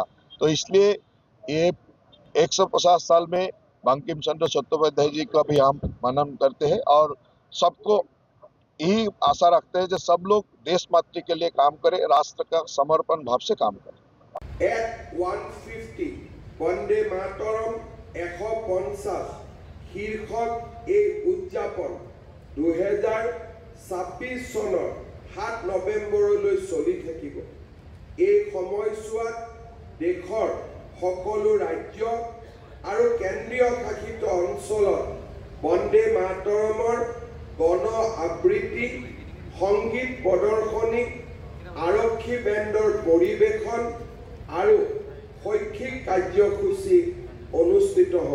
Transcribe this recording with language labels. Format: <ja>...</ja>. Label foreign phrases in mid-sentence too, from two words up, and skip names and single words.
<hi>तो इसलिए ये 150 साल में बंकिम चंद्र चट्टोपाध्याय जी का भी हम मनन करते हैं और सबको यही आशा रखते हैं कि सब लोग देश मातृ के लिए काम करें, राष्ट्र का समर्पण भाव से काम करें।</hi> <as>At 150 वंदे मातरम 150 शीर्षक এই উদযাপন 2026 চনৰ 7 নৱেম্বৰলৈ চলি থাকিব। এই সময়ছোৱাত দেশৰ সকলো ৰাজ্য আৰু কেন্দ্ৰীয় শাসিত অঞ্চলত বন্দে মাতৰমৰ গণ আবৃত্তি, সংগীত প্ৰদৰ্শনী, আৰক্ষী বেণ্ডৰ পৰিৱেশন আৰু শৈক্ষিক কাৰ্যসূচী অনুষ্ঠিত হ'ব।</as>